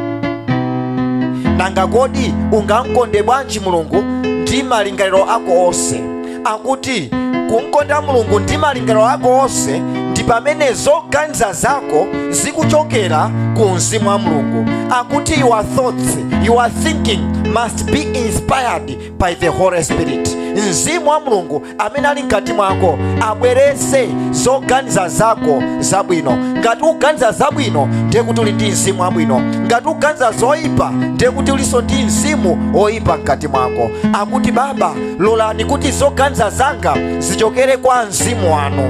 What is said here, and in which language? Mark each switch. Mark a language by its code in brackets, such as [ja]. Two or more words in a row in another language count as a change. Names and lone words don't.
[ny] Nanga kodi ungamkonde bwanji Mulungu ndi malingaliro ako onse? Akuti kumkonda Mulungu ndi malingaliro ako onse ndi pamene zoganiza zako zikuchokera ku Mzimu wa Mulungu. [en] Akuti your thoughts, your thinking must be inspired by the Holy Spirit. [ny] Mzimu wa Mulungu amene ali mkati mwako abwerese zoganiza zako zabwino. Ngati uganiza zabwino ndiye kuti uli ndi mzimu wabwino. Ngati uganiza zoyipa ndiye kuti uliso ndi mzimu oyipa mkati mwako. Akuti Baba, lolani kuti zoganiza zanga zichokere kwa mzimu wanu.